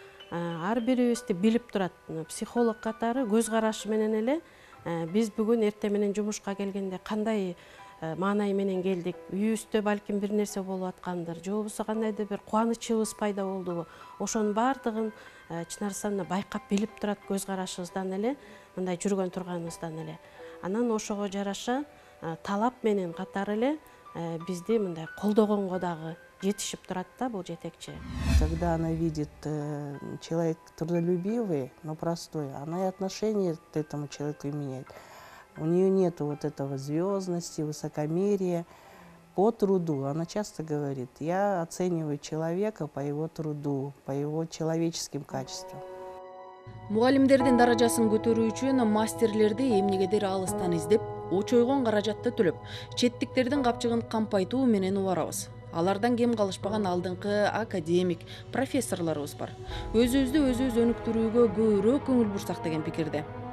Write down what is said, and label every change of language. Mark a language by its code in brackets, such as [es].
[ky] Ар бирибизди билип турат. Психолог катары көз карашы менен эле биз бүгүн эртең менен жумушка келгенде кандай маанай менен келдик, үйүбүздө балким бир нерсе болуп аткандыр, же болбосо кандайдыр бир кубанычыбыз пайда болдубу, ошонун баардыгын чын арасында байкап билип турат көз карашыбыздан эле, мындай жүргөн турганыбыздан эле. Анан ошого жараша талап менен катары эле бизди мындай колдогонго дагы жетишип турат да бул жетекчи. [ru] Когда она видит человек трудолюбивый, но простой, она и отношение к этому человеку меняет. У нее нет вот этого звездности, высокомерия. По труду, она часто говорит, я оцениваю человека по его труду, по его человеческим качествам. [ky] Мугалимдердин даражасын көтөрүү үчүн мастерлерди эмнегедир алыстан издеп, очойгон каражатты төлөп, четтиктердин капчыгын кампайтуу менен убарабыз. Алардан кем калышпаган алдыңкы академик, профессорлорубуз бар. Өзүбүздү өзүбүз өнүктүрүүгө көбүрөөк көңүл бурсак деген пикирде.